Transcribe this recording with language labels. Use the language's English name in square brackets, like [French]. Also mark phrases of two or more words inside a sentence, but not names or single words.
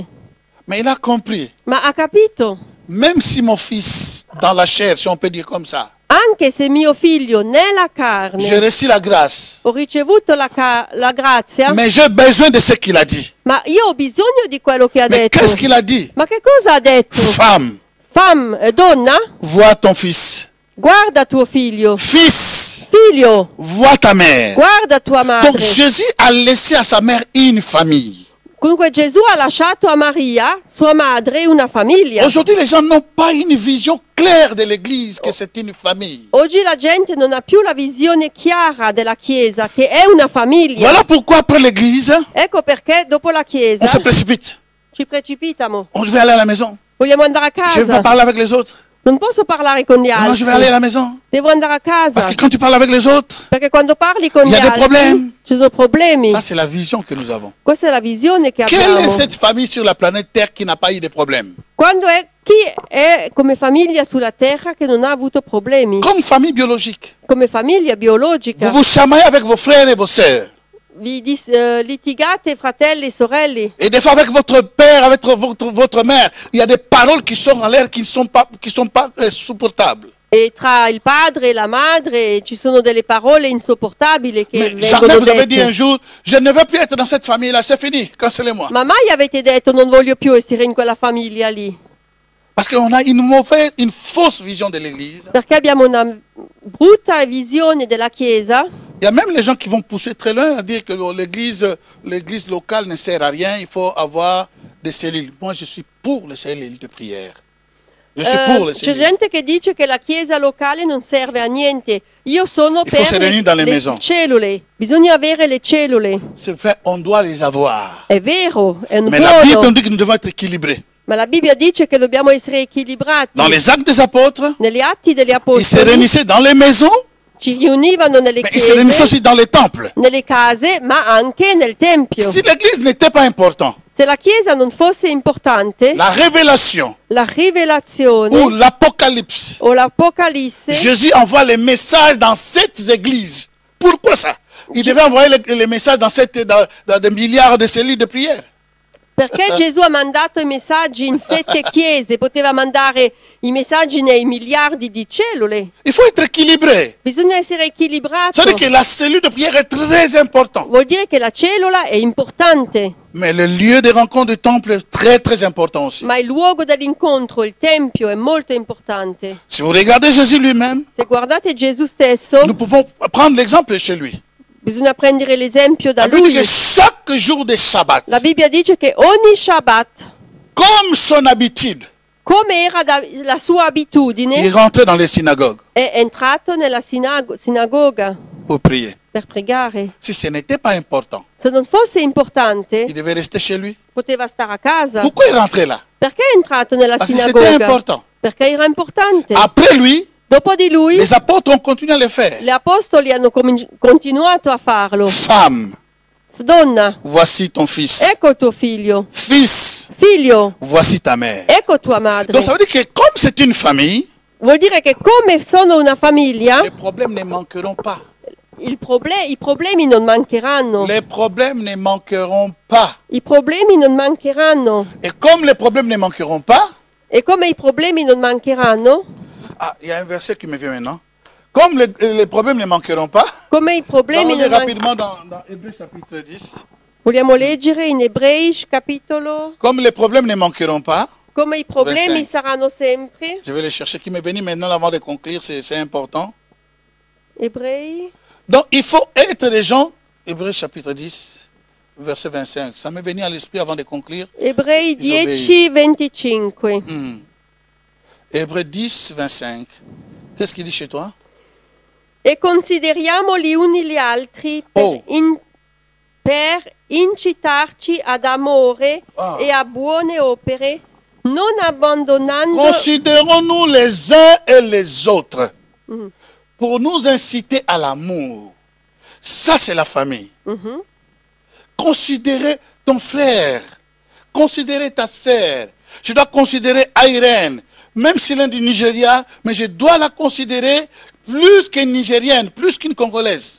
[French] Mais il a compris. [Italian] ma ha capito. [French] Même si mon fils, dans la chair, si on peut dire comme ça, [Italian] Anche se mio figlio nella [French] j'ai [Italian] carne [French] reçu la grâce, [Italian] ho ricevuto la grazia, [French] mais j'ai besoin de ce qu'il a dit. [Italian] ma io ho bisogno di quello che ha [French] Mais [Italian] detto. [French] qu'est-ce qu'il a dit? [Italian] Ma che cosa ha detto? [French] Femme, [Italian] Donna, [French] vois ton fils. [Italian] guarda tuo figlio. [French] Fils, [Italian] Figlio, [French] vois ta mère. [Italian] guarda tua [French] Donc [Italian] madre. [French] Jésus a laissé à sa mère une famille. [Italian] Comunque Gesù ha lasciato a Maria, sua madre, una famiglia. [French] Aujourd'hui, les gens n'ont pas une vision claire de l'Église, que c'est une famille. [Italian] Oggi la gente non ha più la visione chiara della Chiesa, che è una famiglia. [French] Voilà pourquoi après l'Église, [Italian] Ecco perché dopo la Chiesa [French] on se précipite. [Italian] ci precipitiamo. [French] On veut aller à la maison. [Italian] Vogliamo andare a [French] Je veux pas [Italian] casa. [French] parler avec les autres. [Italian] Non posso parlare con gli [French] Non, je vais aller à [Italian] altri. [French] la maison. [Italian] Devo andare a [French] Parce [Italian] casa. [French] que quand tu parles avec les autres, [Italian] Perché quando parli con [French] Il [Italian] gli [French] y a des [Italian] altri [French] problèmes. [Italian] ci sono problemi. [French] ça c'est la vision que nous avons. [Italian] Questa è la visione che [French] Quelle est [Italian] abbiamo. [French] cette famille sur la planète Terre qui n'a pas eu de problème? [Italian] Chi è come famiglia sulla terra che non ha avuto problemi? [French] Comme famille biologique. [Italian] Come famiglia biologica. [French] Vous vous chamaillez avec vos frères et vos sœurs. [Italian] Vi litigate fratelli e sorelle. [French] Et des fois avec votre père, avec votre mère, il y a des paroles qui sont en l'air qui ne sont pas supportables. [Italian] E tra il padre e la madre ci sono delle parole insopportabili che [French] Mais [Italian] vengono [French] jamais vous avez dit un [Italian] dette. [French] jour, je ne veux plus être dans cette famille-là, c'est fini, cancellez-moi. [Italian] Ma mai avete detto non voglio più essere in quella famiglia lì? [French] Parce qu'on a une fausse vision de l'Église. [Italian] Perché abbiamo una brutta visione della Chiesa. [French] Il y a même les gens qui vont pousser très loin à dire que l'église locale ne sert à rien, il faut avoir des cellules. Moi, je suis pour les cellules de prière. Je suis pour les [Italian] C'è [French] cellules. [Italian] gente che dice che la chiesa locale non serve a niente. Io sono [French] Il faut [Italian] per [French] se réunir dans les maisons. [Italian] cellule. Bisogna avere le cellule. [French] C'est vrai, on doit les avoir. [Italian] È vero, è un [French] Mais la Bible [Italian] buono. [French] nous dit que nous devons être équilibrés. [Italian] Ma la Bibbia dice che dobbiamo essere equilibrati. [French] Dans les actes des apôtres, [Italian] Negli atti degli [French] ils se [Italian] apostoli [French] réunissaient dans les maisons, [Italian] ci riunivano nelle [French] mais ils se réunissaient [Italian] chiese, [French] aussi dans les temples. [Italian] nelle case, ma anche nel tempio. [French] Si l'église n'était pas importante, [Italian] Se la chiesa non fosse importante, [French] la révélation [Italian] la rivelazione [French] ou l'Apocalypse, [Italian] o l'Apocalisse, [French] Jésus envoie les messages dans cette église. Pourquoi ça? Il devait envoyer les messages dans des milliards de cellules de prière. [Italian] Perché Gesù ha mandato i messaggi in 7 chiese, poteva mandare i messaggi nei miliardi di cellule. [French] Il faut être équilibré. [Italian] Bisogna essere equilibrato. [French] Ça veut dire que la cellule de prière est très importante. [Italian] Vuol dire che la cellula è importante, [French] Mais le lieu de rencontre du temple est très très important aussi. [Italian] ma il luogo dell'incontro, il tempio, è molto importante. [French] Si vous regardez Jésus lui-même, [Italian] Se guardate Gesù stesso, [French] nous pouvons prendre l'exemple chez lui. [Italian] bisogna prendere l'esempio da [French] La Bible dit [Italian] lui. [French] que chaque jour de Shabbat, [Italian] La Bibbia dice che ogni Shabbat, [French] comme son habitude, [Italian] come era la sua [French] il [Italian] abitudine, [French] rentrait dans les synagogues [Italian] è entrato nella sinagoga [French] pour prier. [Italian] per pregare. [French] Si ce n'était pas important, [Italian] Se non fosse importante, [French] il devait rester chez lui. [Italian] poteva stare a casa. [French] Pourquoi il rentrait là? [Italian] Perché è entrato nella [French] Parce que c'était [Italian] sinagoga? [French] important. [Italian] Perché era importante. [French] Après lui, [Italian] Dopo di lui, [French] les apôtres ont continué à le faire. [Italian] gli apostoli hanno continuato a farlo. [French] Femme, [Italian] Donna, [French] voici ton fils. [Italian] ecco tuo figlio. [French] Fils, [Italian] Figlio, [French] voici ta mère. [Italian] ecco tua madre. [French] Donc ça veut dire que comme c'est une famille, [Italian] Vuol dire che come sono una famiglia, [French] les problèmes ne manqueront pas. [Italian] i problemi non mancheranno. [French] Les problèmes ne manqueront pas. [Italian] I problemi non mancheranno. [French] Et comme les problèmes ne manqueront pas, [Italian] E come i problemi non mancheranno, [French] ah, il y a un verset qui me vient maintenant. Comme les problèmes ne manqueront pas, [Italian] come i [French] on [Italian] problemi [French] lit [Italian] non [French] rapidement dans Hébreux chapitre 10. [Italian] Vogliamo leggere in Ebrei capitolo? [French] Comme les problèmes ne manqueront pas, [Italian] Come i problemi 25. saranno sempre. [French] je vais les chercher qui m'est venu maintenant avant de conclure, c'est important. [Italian] Ebrei. [French] Donc il faut être des gens, Hébreux chapitre 10, verset 25. Ça m'est venu à l'esprit avant de conclure. [Italian] Ebrei Disobéi. 10:25. [French] Hébreux 10, 25. Qu'est-ce qu'il dit chez toi? [Italian] E consideriamo gli uni gli altri Oh. per incitarci ad amore Ah. e a buone opere, non abbandonando [French] Considérons-nous les uns et les autres pour nous inciter à l'amour. Ça, c'est la famille. Considérer ton frère, considérer ta sœur. Je dois considérer Irène, même si elle est du Nigeria, mais je dois la considérer plus qu'une Nigérienne, plus qu'une Congolaise.